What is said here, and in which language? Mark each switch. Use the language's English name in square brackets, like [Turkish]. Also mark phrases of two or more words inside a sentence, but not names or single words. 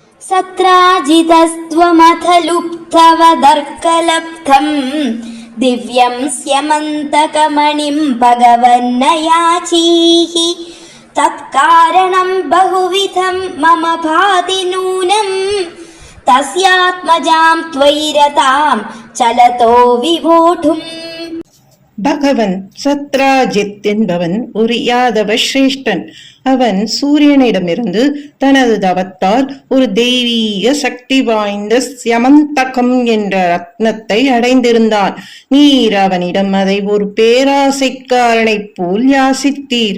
[Sanskrit] सत्राजितस्त्वमथ लुप्तवदर्कलब्धम् दिव्यं स्यमन्तकमणिं भगवन्नयाचीः तत्कारणं बहुविधं मम भाति नूनं तस्यात्मजां त्वयि रतां चलतो विवोढुम्. [Tamil] பகவன் சத்ராஜித் என்பவன் ஒரு யாதவ சிரேஷ்டன். அவன் சூரியனிடமிருந்து தனது தவத்தால் ஒரு தெய்வீக சக்தி வாய்ந்த ஸ்யமந்தகம் என்ற ரத்னத்தை அடைந்திருந்தான். நீர் அவனிடம் அதை ஒரு பேராசைக்காரனை போல் யாசித்தீர்.